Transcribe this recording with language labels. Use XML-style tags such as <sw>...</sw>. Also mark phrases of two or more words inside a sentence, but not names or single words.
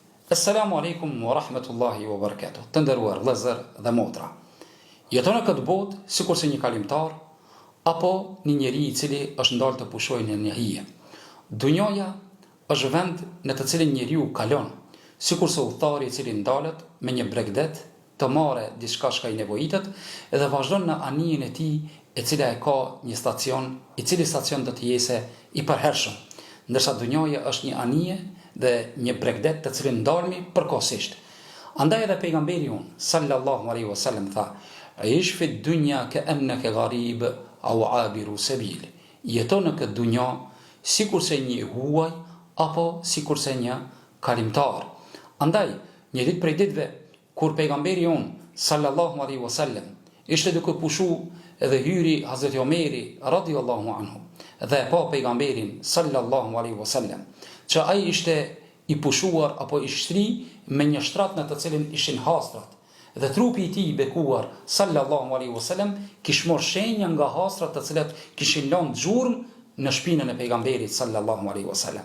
<ar>السلام عليكم ورحمة الله وبركاته.</ar> <sq>Të nderuar vëllezër dhe motra. Jeton në këtë botë sikur se një kalimtar apo një njeri i cili është ndalë të pushojë në një hije. Dunjoja është vend në të cilin njeriu kalon, sikur se udhëtari i cili ndalet me një bregdet të marrë diçka që i nevojitet dhe vazhdon në anijen e tij, e cila e ka një stacion, i cili stacion do të jese i përhershëm. Ndërsa dunjoja është një anije dhe një bregdet të cilin ndalmi përkohësisht. Andaj edhe pejgamberi unë,</sq> <ar>صلى الله عليه وسلم</ar> <sq>tha:</sq> <ar>"عش في الدنيا كأنك غريب أو عابر سبيل."</ar> <sq>Jeton në këtë dunjë sikurse një huaj apo sikurse një kalimtar. Andaj, një ditë prej ditëve kur pejgamberi unë,</sq> <ar>صلى الله عليه وسلم,</ar> <sq>ishte duke pushu edhe hyri Hazreti Omeri</sq> <ar>رضي الله عنه</ar> <sq>dhe pa pejgamberin</sq> <ar>صلى الله عليه وسلم,</ar> <sq>që ai ishte i pushuar apo i shtri me një shtrat në të cilin ishin hastrat, dhe trupi i tij i bekuar</sq> <ar>صلى الله عليه وسلم</ar> <sq>kishte marrë shenja nga hastrat të cilat kishin lënë xhurm në shpinën e pejgamberit</sq> <ar>صلى الله عليه وسلم.</ar>